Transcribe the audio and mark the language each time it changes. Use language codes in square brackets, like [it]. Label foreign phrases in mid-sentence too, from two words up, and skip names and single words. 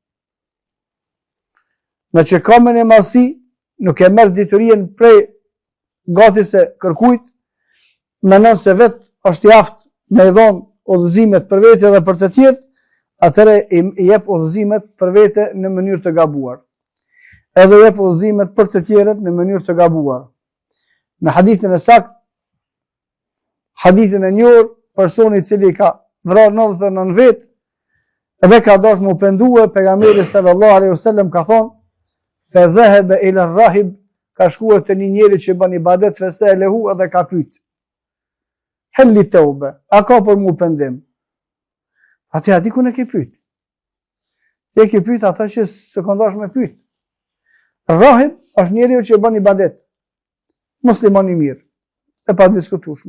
[sq] Me që ka me një madhësi, nuk e merr diturien prej gati se kërkujt, mendon se vet është i aftë me i dhonë udhëzimet për vete dhe për të tjerë, atëre i jep udhëzimet për vete në mënyrë të gabuar. Edhe jep udhëzimet për të tjerët në mënyrë të gabuar. Në hadithin e saktë, hadithin e njohur, personi i cili ka vrarë 99 vetë dhe ka dashur mu pendue, pejgamberi [ar] صلى الله عليه وسلم [sq] ka thonë: [ar] "فذهب إلى الراهب", [sq] ka shkuar te një njeri që bën ibadet, feselehu, edhe ka pyet: [ar] "هل لي توبة", [sq] a ka për mu pendim? Atë ati ku ne ke pyet? Ti ke pyet ata që sekondash me pyet. Rahib është njeriu që bën ibadet, musliman i mirë, e pa diskutueshme.